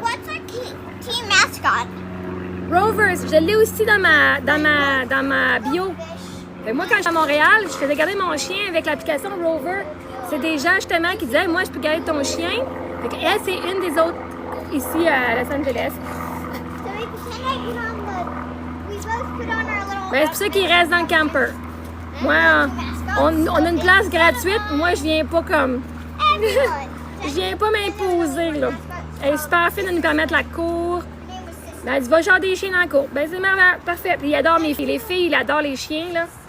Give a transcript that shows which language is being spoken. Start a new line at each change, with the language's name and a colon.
English: What's our team mascot?
French: Rover, je l'ai aussi dans ma bio. Fait que moi, quand j'étais à Montréal, je faisais garder mon chien avec l'application Rover. C'est des gens, justement, qui disaient, moi, je peux garder ton chien. Fait qu'elle, c'est une des autres ici à Los Angeles.
English: So we pretend I put on the. We both put on our little.
French: Ben, c'est pour ça qu'ils restent dans le camper. Moi, on a une place gratuite. Moi, je viens pas comme. Je viens pas m'imposer, là. Elle est super fine de nous permettre la cour. Ben, elle dit, va genre des chiens dans la cour. Ben, c'est merveilleux, parfait. Puis, il adore mes filles. Les filles, ils adorent les chiens, là.